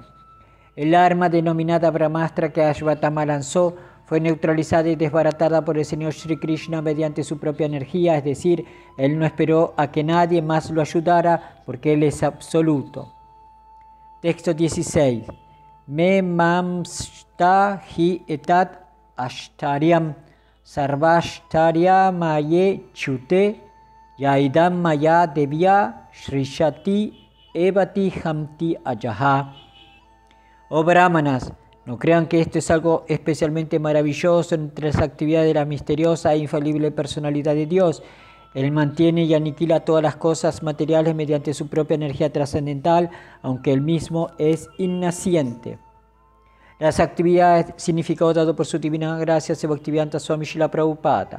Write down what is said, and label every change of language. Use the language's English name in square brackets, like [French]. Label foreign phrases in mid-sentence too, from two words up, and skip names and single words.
[Spanish] El arma denominada Brahmastra que Ashvatthama lanzó fue neutralizada y desbaratada por el Señor Shri Krishna mediante su propia energía, es decir, él no esperó a que nadie más lo ayudara porque él es absoluto. Texto 16. [Sanskrit] Me mamsta hi etat ashtaryam sarvashtarya maye chute yaidam maya devya shrishati evati hamti ayaha. [Spanish] Oh brahmanas, no crean que esto es algo especialmente maravilloso entre las actividades de la misteriosa e infalible personalidad de Dios. Él mantiene y aniquila todas las cosas materiales mediante su propia energía trascendental, aunque él mismo es innaciente. Las actividades, significado dado por su divina gracia, Bhaktivedanta Swami Srila Prabhupada.